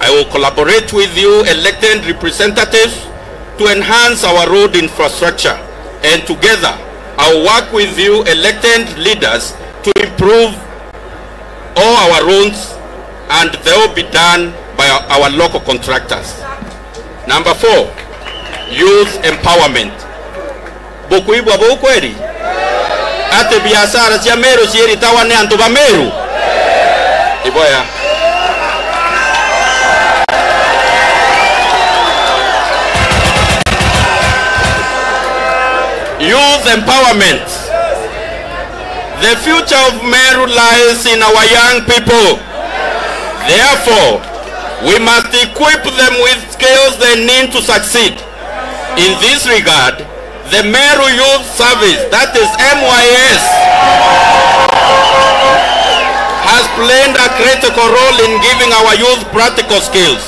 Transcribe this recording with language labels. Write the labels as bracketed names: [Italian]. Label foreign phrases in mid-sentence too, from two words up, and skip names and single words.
[English] I will collaborate with you elected representatives to enhance our road infrastructure, and together I will work with you elected leaders to improve all our roads, and they will be done by our local contractors. Number 4, youth empowerment. [Meru] Bukuibwa bukweli ate biashara cia Meru ciiritawa ni antu ba Meru iboya. [English] Youth empowerment. The future of Meru lies in our young people. Therefore, we must equip them with skills they need to succeed. In this regard, the Meru Youth Service, that is MYS, has played a critical role in giving our youth practical skills.